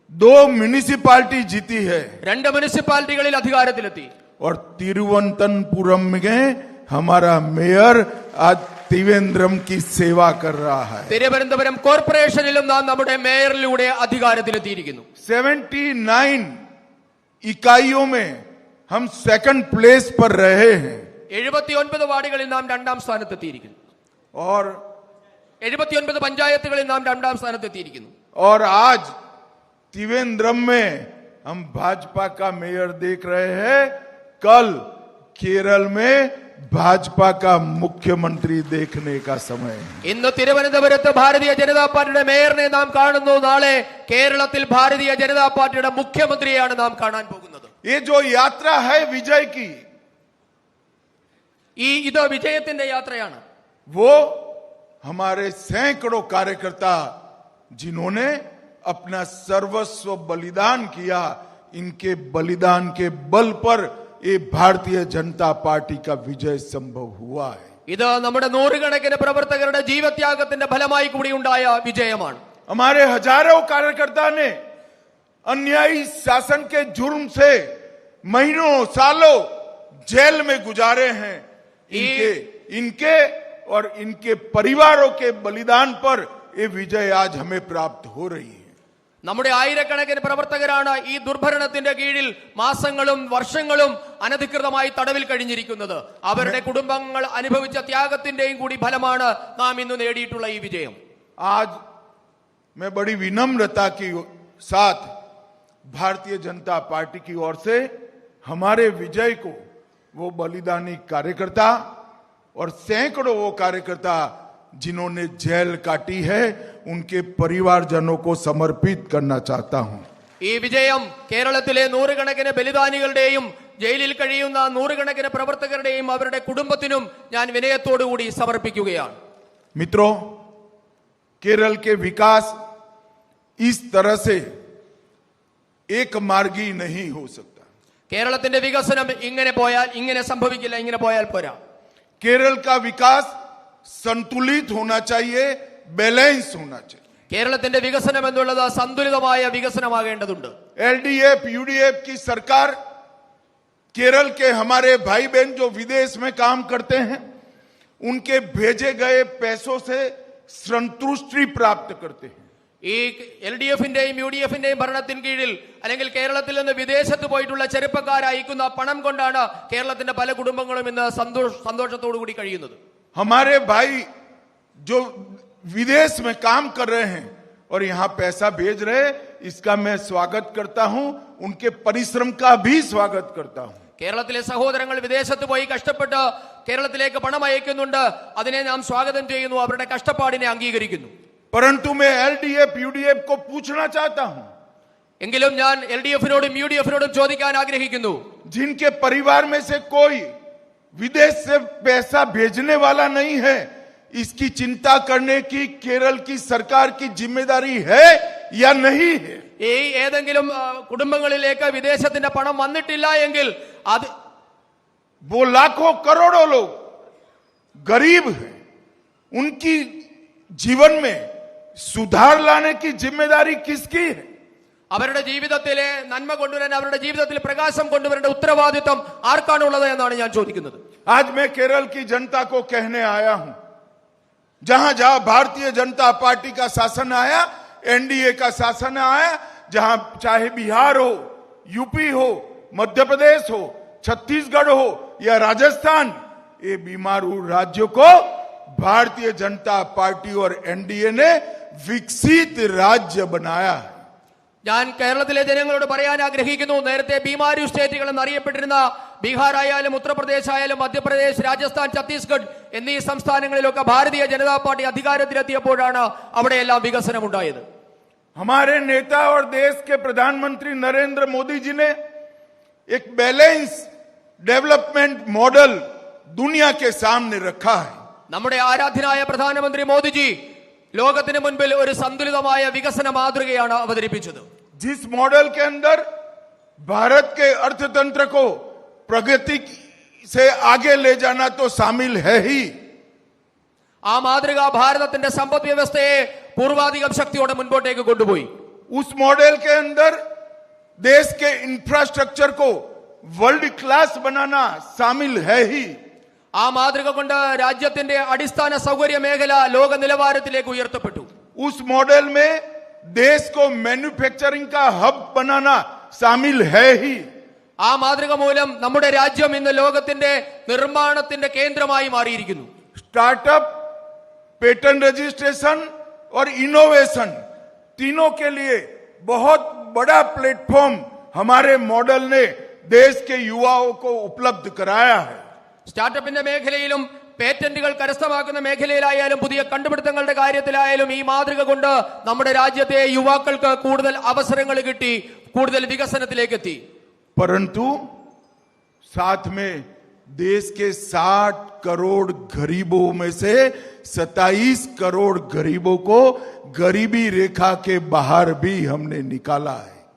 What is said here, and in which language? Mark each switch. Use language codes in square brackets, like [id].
[hi] 2 municipality जीती है. [ml] 2 മുനിസിപ്പാലിറ്റികളിൽ അധികാരത്തിലെത്തി. [hi] और तिरुवनंतपुरम में हमारा मेयर आज त्रिवेंद्रम की सेवा कर रहा है. [ml] തിരുവനന്തപുരം കോർപ്പറേഷനിലും നാം നമ്മുടെ മേയറിലൂടെ അധികാരത്തിലെത്തിയിരിക്കുന്നു. [hi] 79 इकाइयों में हम [en] second place [hi] पर रहे हैं. [ml] 79 വാർഡുകളിൽ നാം 2ാം സ്ഥാനത്തെത്തിയിരിക്കുന്നു. [hi] और [ml] 79 പഞ്ചായത്തുകളിൽ നാം 2ാം സ്ഥാനത്തെത്തിയിരിക്കുന്നു. [hi] और आज त्रिवेंद्रम में हम भाजपा का मेयर देख रहे हैं. कल केरल में भाजपा का मुख्यमंत्री देखने का समय है. [ml] ഇന്ന് തിരുവനന്തപുരത്ത് ഭാരതീയ ജനതാ പാർട്ടിയുടെ മേയറിനെ നാം കാണുന്നു. നാളെ കേരളത്തിൽ ഭാരതീയ ജനതാ പാർട്ടിയുടെ മുഖ്യമന്ത്രിയാണ് നാം കാണാൻ പോകുന്നത്. [hi] ये जो यात्रा है विजय की, [ml] ഇത് വിജയത്തിന്റെ യാത്രയാണ്. [hi] वो हमारे सैकड़ों कार्यकर्ता जिन्होंने अपना सर्वस्व बलिदान किया, इनके बलिदान के बल पर ये भारतीय जनता पार्टी का विजय संभव हुआ है. [ml] ഇത് നമ്മുടെ നൂറുകണക്കിന് പ്രവർത്തകരുടെ ജീവത്യാഗത്തിന്റെ ഫലമായി കൂടി ഉണ്ടായ വിജയമാണ്. [hi] हमारे हजारों कार्यकर्ता ने अन्यायी शासन के जुर्म से महीनों सालों जेल में गुजारे हैं. इनके और इनके परिवारों के बलिदान पर ये विजय आज हमें प्राप्त हो रही है. [ml] നമ്മുടെ ആയിരക്കണക്കിന് പ്രവർത്തകരാണ് ഈ ദുർഭരണത്തിന്റെ കീഴിൽ മാസങ്ങളും വർഷങ്ങളും അനധികൃതമായി തടവിൽ കഴിഞ്ഞിരിക്കുന്നത്. അവരുടെ കുടുംബങ്ങൾ അനുഭവിച്ച ത്യാഗത്തിന്റെയും കൂടി ഫലമാണ് നാം ഇന്ന് നേടിയിട്ടുള്ള ഈ വിജയം. [hi] आज मैं बड़ी विनम्रता के साथ भारतीय जनता पार्टी की ओर से हमारे विजय को वो बलिदानी कार्यकर्ता और सैकड़ों वो कार्यकर्ता जिन्होंने जेल काटी है, उनके परिवारजनों को समर्पित करना चाहता हूं. [ml] ഈ വിജയം കേരളത്തിലെ നൂറുകണക്കിന് ബലിദാനികളുടെയും ജയിലിൽ കഴിയുന്ന നൂറുകണക്കിന് പ്രവർത്തകരുടെയും അവരുടെ കുടുംബത്തിനും ഞാൻ വിനയത്തോടുകൂടി സമർപ്പിക്കുകയാണ്. [hi] मित्रों, केरल के विकास इस तरह से एक मार्गी नहीं हो सकता. [ml] കേരളത്തിന്റെ വികസനം ഇങ്ങനെ സംഭവിക്കില്ല. ഇങ്ങനെ പോയാൽ പോരാ. [hi] केरल का विकास संतुलित होना चाहिए, बैलेंस होना चाहिए. [ml] കേരളത്തിന്റെ വികസനം എന്നുള്ളത് സന്തുലിതമായ വികസനമാകേണ്ടതുണ്ട്. [hi] एलडीएफ यूडीएफ की सरकार केरल के हमारे भाई बहन जो विदेश में काम करते हैं, उनके भेजे गए पैसों से संतुष्टि प्राप्त करते हैं. [ml] ഈ LDF-ന്റെയും UDF-ന്റെയും ഭരണത്തിന് കീഴിൽ അല്ലെങ്കിൽ കേരളത്തിൽ നിന്ന് വിദേശത്ത് പോയിട്ടുള്ള ചെറുപ്പക്കാർ അയക്കുന്ന പണം കൊണ്ടാണ് കേരളത്തിന്റെ പല കുടുംബങ്ങളും ഇന്ന് സന്തോഷത്തോടു കൂടി കഴിയുന്നത്. [hi] हमारे भाई जो विदेश में काम कर रहे हैं और यहां पैसा भेज रहे, इसका मैं स्वागत करता हूं, उनके परिश्रम का भी स्वागत करता हूं. [ml] കേരളത്തിലെ സഹോദരങ്ങൾ വിദേശത്ത് പോയി കഷ്ടപ്പെട്ട് കേരളത്തിലേക്ക് പണം അയക്കുന്നുണ്ട്. അതിനെ നാം സ്വാഗതം ചെയ്യുന്നു, അവരുടെ കഷ്ടപ്പാടിനെ അംഗീകരിക്കുന്നു. [hi] परंतु मैं LDF UDF को पूछना चाहता हूं, [ml] എങ്കിലും ഞാൻ LDF-നോടും UDF-നോടും ചോദിക്കാൻ ആഗ്രഹിക്കുന്നു, [hi] जिनके परिवार में से कोई विदेश से पैसा भेजने वाला नहीं है, इसकी चिंता करने की केरल की सरकार की जिम्मेदारी है या नहीं है? [ml] ഈ ഏതെങ്കിലും കുടുംബങ്ങളിലേക്ക് വിദേശത്തിന്റെ പണം വന്നിട്ടില്ല എങ്കിൽ അത് [hi] वो लाखों करोड़ों लोग गरीब हैं, उनकी जीवन में सुधार लाने की जिम्मेदारी किसकी है? [ml] അവരുടെ ജീവിതത്തിലെ നന്മ കൊണ്ടുവരാൻ, അവരുടെ ജീവിതത്തിൽ പ്രകാശം കൊണ്ടുവരേണ്ട ഉത്തരവാദിത്വം ആർക്കാണുള്ളത് എന്നാണ് ഞാൻ ചോദിക്കുന്നത്. [hi] आज मैं केरल की जनता को कहने आया हूं, जहां जहां भारतीय जनता पार्टी का शासन आया, NDA का शासन आया, जहां चाहे बिहार हो, यूपी हो, मध्य प्रदेश हो, छत्तीसगढ़ हो या राजस्थान, ये बीमारू राज्यों को भारतीय जनता पार्टी और NDA ने विकसित राज्य बनाया है. [ml] ഞാൻ കേരളത്തിലെ ജനങ്ങളോട് പറയാൻ ആഗ്രഹിക്കുന്നു, നേരത്തെ ബീമാരു സ്റ്റേറ്റുകൾ എന്നറിയപ്പെട്ടിരുന്ന ബീഹാർ ആയാലും ഉത്തർപ്രദേശ് ആയാലും മധ്യപ്രദേശ്, രാജസ്ഥാൻ, ഛത്തീസ്ഗഡ് എന്നീ സംസ്ഥാനങ്ങളിലൊക്കെ ഭാരതീയ ജനതാ പാർട്ടി അധികാരത്തിലെത്തിയപ്പോഴാണ് അവിടെയെല്ലാം വികസനം ഉണ്ടായത്. [hi] हमारे नेता और देश के प्रधानमंत्री नरेंद्र मोदी जी ने एक [en] balance development model [hi] दुनिया के सामने रखा है. [ml] നമ്മുടെ ആരാധ്യനായ പ്രധാനമന്ത്രി മോദിജി ലോകത്തിന് മുൻപിൽ ഒരു സന്തുലിതമായ വികസന മാതൃകയാണ് അവതരിപ്പിച്ചത്. [hi] जिस मॉडल के अंदर भारत के अर्थतंत्र को प्रगति से आगे ले जाना तो शामिल है ही, [ml] ആ മാതൃക ഭാരതത്തിന്റെ സമ്പദ് വ്യവസ്ഥയെ പൂർവാധികം ശക്തിയോടെ മുൻപോട്ടേക്ക് കൊണ്ടുപോയി. [hi] उस मॉडल के अंदर देश के इंफ्रास्ट्रक्चर को [en] world class [hi] बनाना शामिल है ही. [ml] ആ മാതൃക കൊണ്ട് രാജ്യത്തിന്റെ അടിസ്ഥാന സൗകര്യ മേഖല ലോക നിലവാരത്തിലേക്ക് ഉയർത്തപ്പെട്ടു. [hi] उस मॉडल में देश को मैन्युफैक्चरिंग का हब बनाना शामिल है ही. [ml] ആ മാതൃക മൂലം നമ്മുടെ രാജ്യം ഇന്ന് ലോകത്തിന്റെ നിർമ്മാണത്തിന്റെ കേന്ദ്രമായി മാറിയിരിക്കുന്നു. [hi] स्टार्टअप, [en] patent registration [hi] और इनोवेशन तीनों के लिए बहुत बड़ा प्लेटफॉर्म हमारे मॉडल ने देश के युवाओं को उपलब्ध कराया है. [ml] സ്റ്റാർട്ടപ്പിന്റെ മേഖലയിലും പേറ്റന്റുകൾ കരസ്ഥമാക്കുന്ന മേഖലയിലായാലും പുതിയ കണ്ടുപിടുത്തങ്ങളുടെ കാര്യത്തിലായാലും ഈ മാതൃക കൊണ്ട് നമ്മുടെ രാജ്യത്തെ യുവാക്കൾക്ക് കൂടുതൽ അവസരങ്ങൾ കിട്ടി, കൂടുതൽ വികസനത്തിലേക്ക് എത്തി. [hi] परंतु साथ में देश के 60 करोड़ गरीबों में से 27 करोड़ गरीबों को गरीबी रेखा के बाहर भी हमने निकाला है.